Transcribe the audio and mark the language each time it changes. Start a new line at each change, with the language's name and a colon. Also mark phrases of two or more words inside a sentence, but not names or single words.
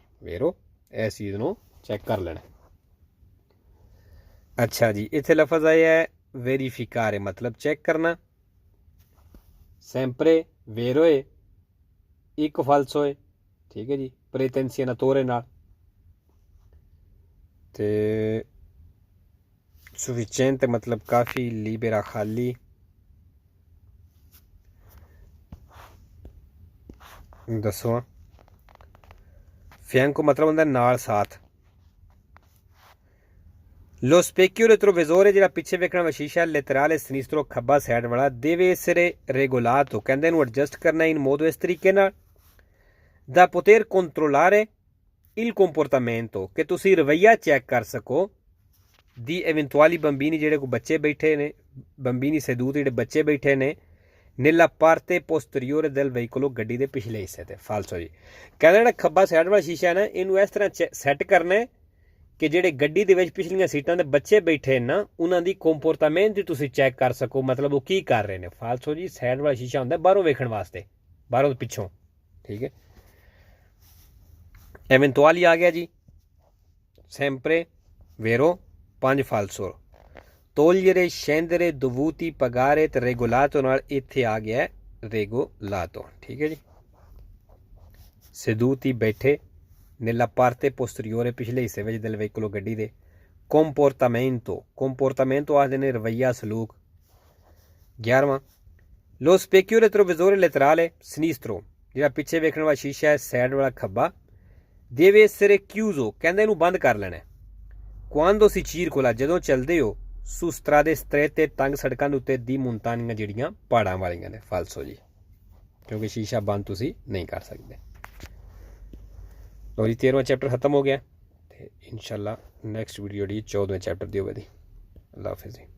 Punjabi: ਵੇਰੋ ਇਸ ਚੀਜ਼ ਨੂੰ ਚੈੱਕ ਕਰ ਲੈਣਾ। ਅੱਛਾ ਜੀ, ਇੱਥੇ ਲਫ਼ਜ਼ ਆਇਆ ਹੈ ਵੈਰੀਫਿਕਾਰੇ, ਮਤਲਬ ਚੈੱਕ ਕਰਨਾ।
Italian: sempre vero
Punjabi: ਹੈ, ਇੱਕ ਫਾਲਸੋ ਹੈ, ਠੀਕ ਹੈ ਜੀ, pretensionatore ਨਾਲ, ਤੇ sufficiente ਮਤਲਬ ਕਾਫੀ, libera ਖਾਲੀ। ਦੱਸੋ, fianco ਮਤਲਬ ਹੁੰਦਾ ਨਾਲ, ਸਾਥ।
Italian: lo specchio retrovisore,
Punjabi: ਜਿਹੜਾ ਪਿੱਛੇ ਵੇਖਣ ਵਾਲਾ ਸ਼ੀਸ਼ਾ,
Italian: laterale sinistro
Punjabi: ਖੱਬਾ ਸਾਈਡ ਵਾਲਾ,
Italian: deve essere regolato,
Punjabi: ਕਹਿੰਦੇ ਇਹਨੂੰ ਐਡਜਸਟ ਕਰਨਾ
Italian: in modo,
Punjabi: ਇਸ ਤਰੀਕੇ ਨਾਲ,
Italian: da poter controllare il comportamento,
Punjabi: ਕਿ ਤੁਸੀਂ ਰਵੱਈਆ ਚੈੱਕ ਕਰ ਸਕੋ,
Italian: di eventuali bambini,
Punjabi: ਜਿਹੜੇ ਕੋਈ ਬੱਚੇ ਬੈਠੇ ਨੇ,
Italian: bambini seduti,
Punjabi: ਜਿਹੜੇ ਬੱਚੇ ਬੈਠੇ ਨੇ,
Italian: nella parte posteriore del veicolo,
Punjabi: ਗੱਡੀ ਦੇ ਪਿਛਲੇ ਹਿੱਸੇ ਤੇ। ਫਾਲਸੋ ਜੀ, ਕਹਿੰਦਾ ਜਿਹੜਾ ਖੱਬਾ ਸਾਈਡ ਵਾਲਾ ਸ਼ੀਸ਼ਾ ਨਾ, ਇਹਨੂੰ ਇਸ ਤਰ੍ਹਾਂ ਸੈੱਟ ਕਰਨਾ ਹੈ ਕਿ ਜਿਹੜੇ ਗੱਡੀ ਦੇ ਵਿੱਚ ਪਿਛਲੀਆਂ ਸੀਟਾਂ ਦੇ ਬੱਚੇ ਬੈਠੇ ਨਾ, ਉਹਨਾਂ ਦੀ ਕੰਪੋਰਟਮੈਂਟ ਵੀ ਤੁਸੀਂ ਚੈੱਕ ਕਰ ਸਕੋ, ਮਤਲਬ ਉਹ ਕੀ ਕਰ ਰਹੇ ਨੇ। ਫਾਲਸੋ ਜੀ, ਸਾਈਡ ਵਾਲਾ ਸ਼ੀਸ਼ਾ ਹੁੰਦਾ ਬਾਹਰੋਂ ਵੇਖਣ ਵਾਸਤੇ, ਬਾਹਰੋਂ ਪਿੱਛੋਂ, ਠੀਕ ਹੈ। ਐਵੈਂਟੁਅਲੀ ਆ ਗਿਆ ਜੀ,
Italian: sempre vero, 5 ਫਾਲਸੋ, togliere, scendere, dovuti, pagare ਤੇ regolato
Punjabi: ਨਾਲ ਇੱਥੇ ਆ ਗਿਆ
Italian: regolato,
Punjabi: ਠੀਕ ਹੈ ਜੀ। seduti ਬੈਠੇ,
Italian: nella parte posteriore
Punjabi: ਪਿਛਲੇ ਹਿੱਸੇ ਵਿੱਚ
Italian: del veicolo,
Punjabi: ਗੱਡੀ ਦੇ। comportamento ਆਖਦੇ ਨੇ ਰਵੱਈਆ, ਸਲੂਕ। 11ਵਾਂ,
Italian: lo specchio retrovisore laterale sinistro,
Punjabi: ਜਿਹੜਾ ਪਿੱਛੇ ਵੇਖਣ ਵਾਲਾ ਸ਼ੀਸ਼ਾ ਹੈ ਸਾਈਡ ਵਾਲਾ ਖੱਬਾ,
Italian: deve essere chiuso,
Punjabi: ਕਹਿੰਦੇ ਇਹਨੂੰ ਬੰਦ ਕਰ ਲੈਣਾ।
Italian: quando si circola,
Punjabi: ਜਦੋਂ ਚੱਲਦੇ ਹੋ,
Italian: su strade strette,
Punjabi: ਤੰਗ ਸੜਕਾਂ ਦੇ ਉੱਤੇ,
Italian: di montagna,
Punjabi: ਜਿਹੜੀਆਂ ਪਹਾੜਾਂ ਵਾਲੀਆਂ ਨੇ। ਫਾਲਸੋ ਜੀ, ਕਿਉਂਕਿ ਸ਼ੀਸ਼ਾ ਬੰਦ ਤੁਸੀਂ ਨਹੀਂ ਕਰ ਸਕਦੇ। ਲੋ ਜੀ, 13ਵਾਂ ਚੈਪਟਰ ਖਤਮ ਹੋ ਗਿਆ। ਤੇ ਇਨਸ਼ਾਅੱਲਾ
English: next video
Punjabi: ਜਿਹੜੀ 14ਵੇਂ ਚੈਪਟਰ ਦੀ ਹੋਵੇਗੀ। ਅੱਲਾਹ ਹਾਫਿਜ਼ ਜੀ।